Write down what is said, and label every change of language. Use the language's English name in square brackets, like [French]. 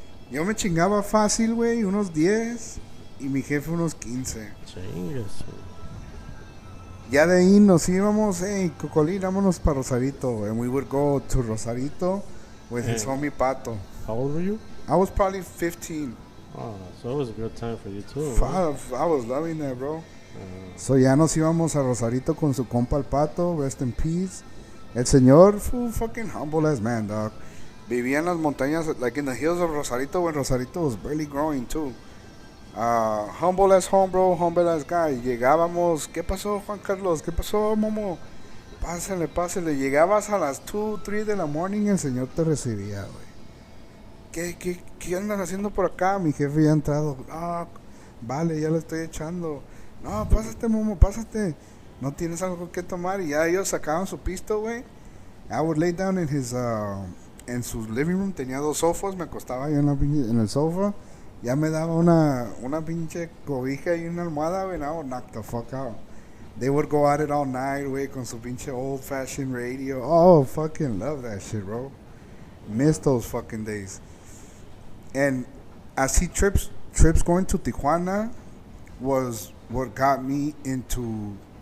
[Spanish] Yo me chingaba fácil, güey, unos 10 y mi jefe unos 15. Chingas. Ya de ahí nos íbamos, hey, Cocolín, vámonos para Rosarito. [English] And we would go to Rosarito with his homie Pato. How old were you? I was probably 15. Oh, so it was a good time for you too. I was loving that, bro. [Spanish] So ya nos íbamos a Rosarito con su compa el Pato, rest in peace. El señor, [English] fucking humble as man, dog. [Spanish] Vivía en las montañas, [English] like in the hills of Rosarito, when Rosarito was barely growing too. Humble as home, bro, humble as guy. [Spanish] Llegábamos, ¿qué pasó, Juan Carlos? ¿Qué pasó, Momo? Pásale. Llegabas a las 2, 3 de la morning y el señor te recibía, güey. ¿Qué andan haciendo por acá? Mi jefe ya ha entrado. Vale, ya lo estoy echando. No, pásate, Momo, pásate. No tienes algo que tomar. Y ya ellos sacaban su pisto, güey. [English] I would lay down in his, [Spanish] en su [English] living room. [Spanish] Tenía 2 sofás. Me acostaba ahí en el sofá. Ya me daba una pinche cobija y una almohada, güey. [English] I would knock the fuck out. They would go at it all night, güey, [Spanish] con su pinche [English] old-fashioned radio. Oh, fucking love that shit, bro. Miss those fucking days. And así trips going to Tijuana was what got me into